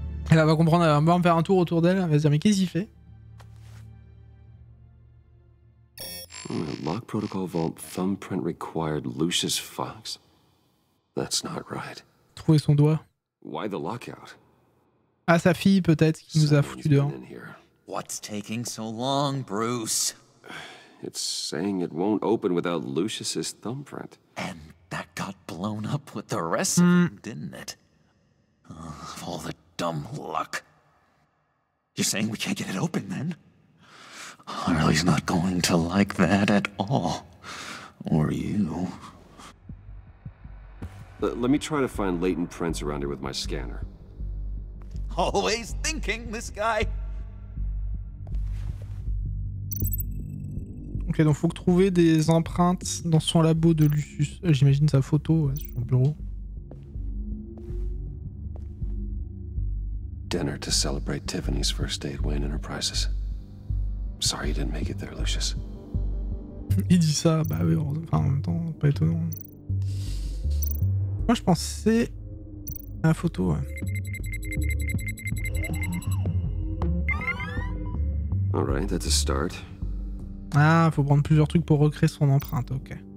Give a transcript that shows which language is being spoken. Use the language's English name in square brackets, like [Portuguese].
[French] Elle va comprendre, elle va me faire un tour autour d'elle, elle va se dire mais qu'est-ce qu'il fait? [English] Lock protocol vault thumbprint required Lucius Fox. That's not right. [French] Trouver son doigt. [English] Why the lockout? [French] Ah, sa fille peut-être qui nous a foutu dehors. [English] What's taking so long, Bruce? It's saying it won't open without Lucius's thumbprint. And that got blown up with the rest of them, didn't it? Of all the dumb luck. You're saying we can't get it open then? Harley's not going to like that at all. Or you. Let me try to find latent prints around here with my scanner. Always thinking, this guy. [French] Ok, donc faut trouver des empreintes dans son labo de Lucius. J'imagine sa photo sur son bureau. [English] Dinner to celebrate Tiffany's first day at Wayne Enterprises. Sorry you didn't make it there, Lucius. [French] Il dit ça, bah oui, enfin en même temps, pas étonnant. Moi je pensais à la photo, ouais. [English] Alright, that's a start. [French] Ah, faut prendre plusieurs trucs pour recréer son empreinte, ok.